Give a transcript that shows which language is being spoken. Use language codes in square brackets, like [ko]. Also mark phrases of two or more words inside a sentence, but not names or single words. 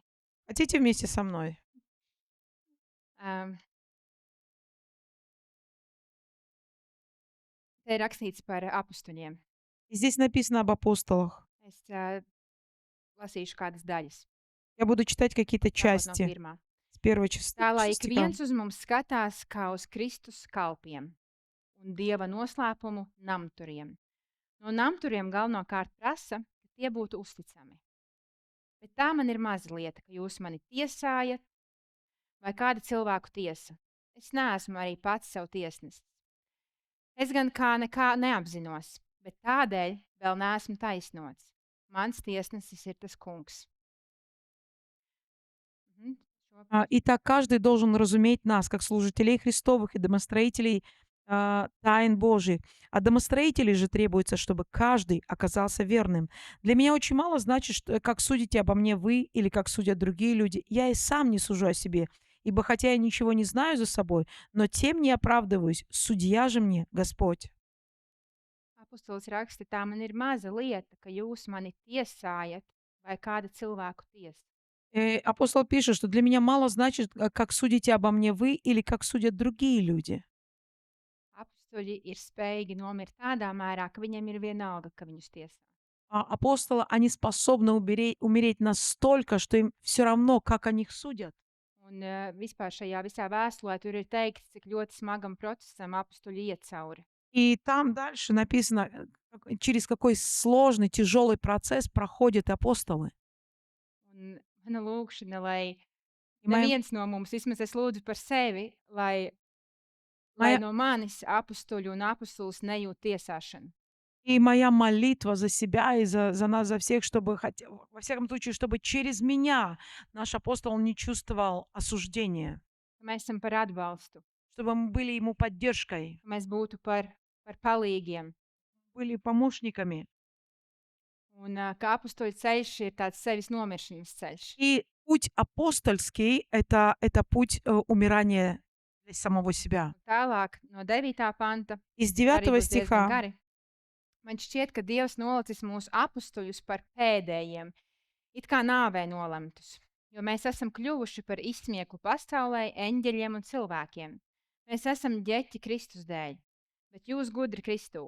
[ru] Хотите вместе со мной? [lv] Um, Te ir rakstīts par apstuļiem. [ru] И здесь написано об апостолах. [lv] Es lasīšu kādas daļas. [ru] Я буду читать какие-то [lv] Sākot no [ru] части 1. с первого [lv] Tā lai ik [ru] стиха. [lv] viens uz mums skatās kā uz Kristus kalpiem un Dieva noslēpumu namturiem. No namturiem galvenokārt prasa, ka tie būtu uzticami. Bet tā man ir maza lieta, ka jūs mani tiesājat vai kāda cilvēku tiesa. Es neesmu arī pats sev tiesnesis. Es gan kā nekā neapzinos, bet tādēļ vēl neesmu taisnots. Mans tiesnesis ir tas kungs. Šo [ru] Итак, каждый должен разуметь нас, как служителей Христовых и домостроителей тайн Божьих. От домостроителей же требуется, чтобы каждый оказался верным. Для меня очень мало значит, что, как судите обо мне вы или как судят другие люди. Я и сам не сужу о себе, ибо хотя я ничего не знаю за собой, но тем не оправдываюсь. Судья же мне Господь. [lv] apustulis raksta, tā man ir maza lieta, ka jūs mani tiesājat vai kāda cilvēku tiesa. [ru] Апостол пишет, что для меня мало значит, как судите обо мне вы или как судят другие люди. [lv] Apstuļi ir spējīgi nomirt tādā mērā, ka viņiem ir vienalga, ka viņus tiesā. [ru] Апостолы, они способны умереть настолько, что им все равно, как о них судят. [lv] Un vispār šajā visā vēstulē tur ir teikts, cik ļoti smagam procesam apstuļi iet cauri. [ru] И там дальше написано, через какой сложный, тяжелый процесс проходят апостолы. [lv] Un mana lūkšana, lai [ru] И моя, [lv] neviens no mums, vismaz es lūdzu par sevi, lai [ru] моя, [lv] no manis apstuļu un apustulis nejūt tiesāšanu. [ru] и моя молитва за себя и за нас, за всех, чтобы, во всяком случае, чтобы через меня наш апостол не чувствовал осуждения, [lv] Ka mēs esam par atbalstu, [ru] чтобы мы были ему поддержкой, [lv] ka mēs būtu par palīgiem. [ru] были помощниками. [lv] Un ka apustuļu ceļš ir tāds sevis nomiršanas ceļš. [ru] И путь апостольский — это путь умирания для самого себя. [lv] Un tālāk no 9. panta, [ru] Из [lv] arī 9 būs diezgan [ru] стиха [lv] gari. Man šķiet, ka Dievs nolicis mūsu apustuļus par pēdējiem, it kā nāvē nolemtus, jo mēs esam kļuvuši par izsmieklu pasaulē, eņģeļiem un cilvēkiem. Mēs esam ģeķi Kristus dēļ, bet jūs gudri Kristū.